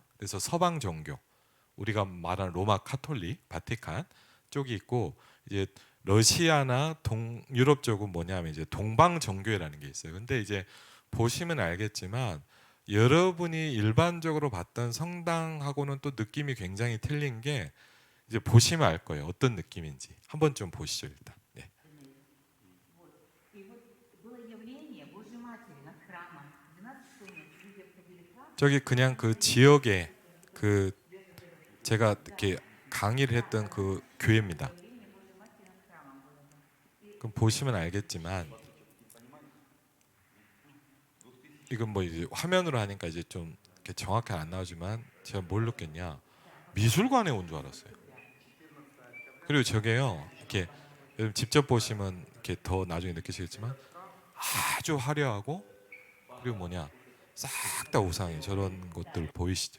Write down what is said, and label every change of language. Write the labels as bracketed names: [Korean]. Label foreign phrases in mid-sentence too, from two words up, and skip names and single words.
[Korean] 그래서 서방 종교, 우리가 말하는 로마 카톨릭, 바티칸 쪽이 있고 이제 러시아나 동유럽 쪽은 뭐냐면 이제 동방 정교회라는 게 있어요. 근데 이제 보시면 알겠지만 여러분이 일반적으로 봤던 성당하고는 또 느낌이 굉장히 틀린 게 이제 보시면 알 거예요. 어떤 느낌인지 한번 좀 보시죠 일단. 네. [Russian] Вот. И вот было явление Божьей Матери над храмом. 12 часов ночи люди обходили храм. [Korean] 저기 그냥 그 지역에 그 제가 이렇게 강의를 했던 그 교회입니다. [Russian] Явление Божьей Матери над храмом было. [Korean] 그럼 보시면 알겠지만 이건 뭐 이제 화면으로 하니까 이제 좀 이렇게 정확히 안 나오지만 제가 뭘 느꼈냐 미술관에 온 줄 알았어요. 그리고 저게요 이렇게 여러분 직접 보시면 이렇게 더 나중에 느끼시겠지만 아주 화려하고 그리고 뭐냐 싹 다 우상이 저런 것들 보이시죠?